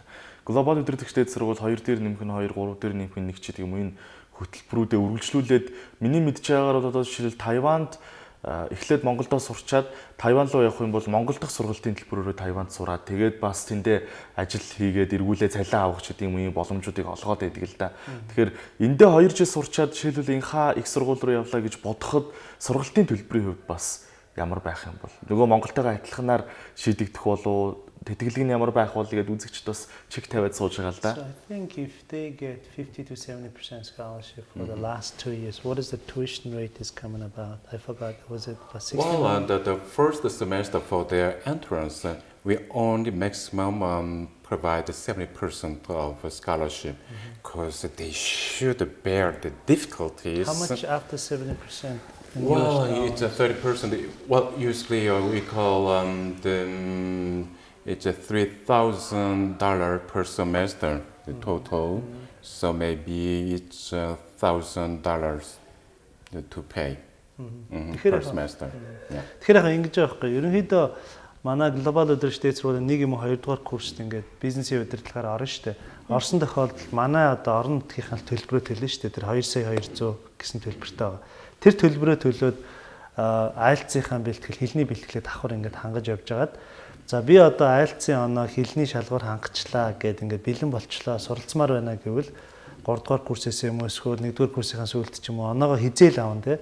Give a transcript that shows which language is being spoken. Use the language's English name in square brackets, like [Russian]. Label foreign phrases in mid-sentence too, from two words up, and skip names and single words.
[Mongolian] Глобал өдөртөгчдийн сургууль 2 дээр нэмэх нь 2, 3 дээр нэмэх нь 1 ч гэдэг юм энэ хөтөлбөрүүдэд үргэлжлүүлээд миний мэдж байгаагаар бол одоо жишээл Тайванд эхлээд Монголдоо сурчаад Тайван руу явах юм бол Монгол дахь сургалтын төлбөрөөр Тайванд сураад тэгээд бас тэндээ ажил хийгээд эргүүлээ цалин авах гэдэг юм боломжуудыг олгоод байдаг л да. Тэгэхээр эндээ 2 жил сурчаад жишээлбэл инха их сургууль руу явлаа гэж бодоход сургалтын төлбөрийн хувьд бас ямар байх юм бол нөгөө Монголтойгоо адилханаар шийдэгдэх болов тэтгэлэг нь ямар байх бол гэдэг үзэгчд бас чиг тавиад сууж байгаа л да. [English] So I think if they get 50 to 70% scholarship for the last 2 years, what is the tuition rate is coming about? I forgot. Was it 60? Well, the first semester for their entrance, we only maximum provide 70% of scholarship because they should bear the difficulties. How much after 70%? Well, it's a 30%. Well, usually we call it's a $3,000 per semester, the total. So maybe it's $1,000 to pay per semester. [Mongolian] Тэгэхээр ингэж байгаа байхгүй. Ерөнхийдөө манай глобал өдөртөгчдийн сургуулийн 1 юм уу 2 дугаар курст ингээд бизнесийн удирдлагаар орно шүү дээ. Орсон тохиолдолд манай одоо орон нутгийн төлбөрөө төлнө шүү дээ. Тэр 2,200,000 гэсэн төлбөртэй байгаа. Тэр төлбөрөө төлөөд IELTS-ийн бэлтгэл, хэлний бэлтгэлээ давхар ингээд хангаж явж байгаад за би одоо IELTS-ийн оноо хэлний шалгуур хангацлаа гэд ингээд бэлэн болчлоо суралцмаар байна гэвэл 3 дугаар курсээс юм уу эсвэл 1 дугаар курсийн сүүлд ч юм уу оноогоо хизээл авна те.